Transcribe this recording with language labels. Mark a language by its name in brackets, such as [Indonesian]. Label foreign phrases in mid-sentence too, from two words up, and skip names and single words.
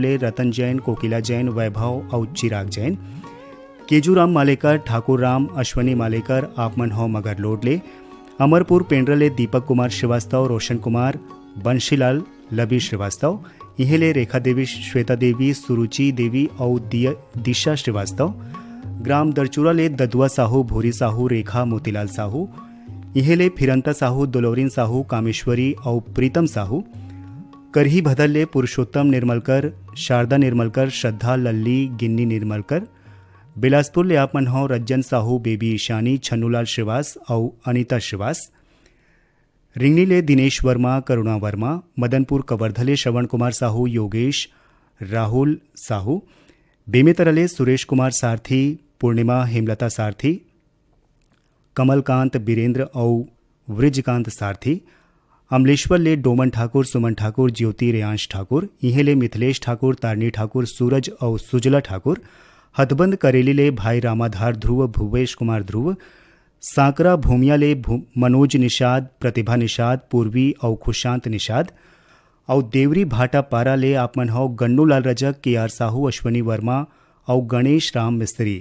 [Chhattisgarhi] ले रतन जैन, कोकिला जैन, वैभव और चिराग जैन, केजूराम मालेकर, ठाकुर राम, अश्वनी मालेकर, आपमन हो मगर लोडले, अमरपुर पेंड्रा ले दीपक कुमार श्रीवास्तव, रोशन कुमार, बंशीलाल लबी श्रीवास्तव, इहेले रेखा देवी, श्वेता देवी, सुरुचि देवी और दिशा श्रीवास्तव, ग्राम दरचूरा ले ददुआ साहू, भूरी साहू, रेखा मोतीलाल साहू, इहेले फिरंता साहू, दुलौरीन साहू, कामेश्वरी और प्रीतम साहू, करही भदल ले पुरुषोत्तम निर्मलकर, शारदा निर्मलकर, श्रद्धा लल्ली, गिन्नी निर्मलकर, बिलासपुर ले आपमन हो रज्जन साहू, बेबी ईशानी, छन्नूलाल श्रीवास और अनीता श्रीवास, रिंगनी ले दिनेश वर्मा, करुणा वर्मा, मदनपुर कवर्धले श्रवण कुमार साहू, योगेश, राहुल साहू, बेमेतरले सुरेश कुमार सारथी, पूर्णिमा हेमलता सारथी, कमलकांत बीरेंद्र और वृजकांत सारथी, अमलेश्वर ले डोमन ठाकुर, सुमन ठाकुर, ज्योति रेयांश ठाकुर, इहे ले मिथिलेश ठाकुर, तारनी ठाकुर, सूरज और सुजला ठाकुर, हथबंद करेली ले भाई रामाधार ध्रुव, भुवेश कुमार ध्रुव, सांकरा भूमिया ले मनोज निषाद, प्रतिभा निषाद, पूर्वी और खुशांत निषाद, और देवरी भाटा पारा ले आपमन हो गन्नू लाल रजक, के आर साहू, अश्वनी वर्मा और गणेश राम मिस्त्री।